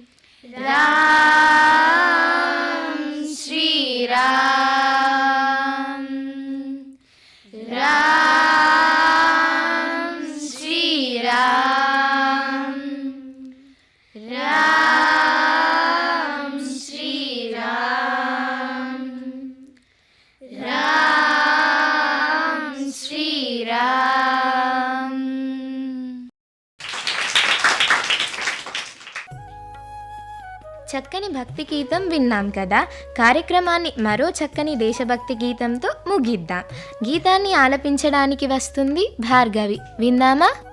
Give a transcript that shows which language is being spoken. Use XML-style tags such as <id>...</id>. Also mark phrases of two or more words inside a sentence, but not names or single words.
<hi>राम श्री राम राम श्री राम राम श्री राम राम श्री राम.</hi> <te>చక్కని భక్తి గీతం విన్నాం కదా. కార్యక్రమాన్ని మరో చక్కని దేశభక్తి గీతంతో ముగిద్దాం. గీతాన్ని ఆలపించడానికి వస్తుంది భార్గవి. విందామా?</te>